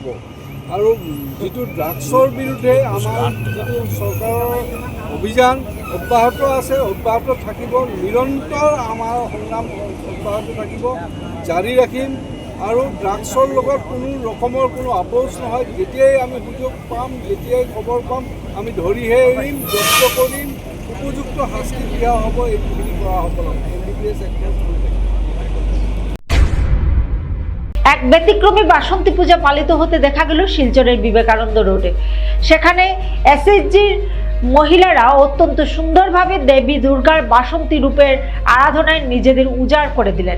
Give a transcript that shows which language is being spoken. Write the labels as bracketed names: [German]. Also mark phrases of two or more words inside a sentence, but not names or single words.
[Assamese] আৰু যিটো ড্ৰাগছৰ বিৰুদ্ধে আমাৰ যিটো চৰকাৰৰ অভিযান অব্যাহত আছে, অব্যাহত থাকিব, নিৰন্তৰ আমাৰ সংগ্ৰাম অব্যাহত থাকিব, জাৰি ৰাখিম। আৰু ড্ৰাগছৰ লগত কোনো ৰকমৰ কোনো আপোচ নহয়। যেতিয়াই আমি সুযোগ পাম, যেতিয়াই খবৰ পাম, আমি ধৰিহে এৰিম, জব্দ কৰিম, উপযুক্ত শাস্তি দিয়া হ'ব। এইখিনি কৰা হ'ব লাগে। MBBS এক্টত [Bangla] এক ব্যতিক্রমী বাসন্তী পূজা পালিত হতে দেখা গেল শিলচরের বিবেকানন্দ রোডে। সেখানে এসএসজির মহিলারা অত্যন্ত সুন্দরভাবে দেবী দুর্গার বাসন্তী রূপের আরাধনায় নিজেদের উজাড় করে দিলেন।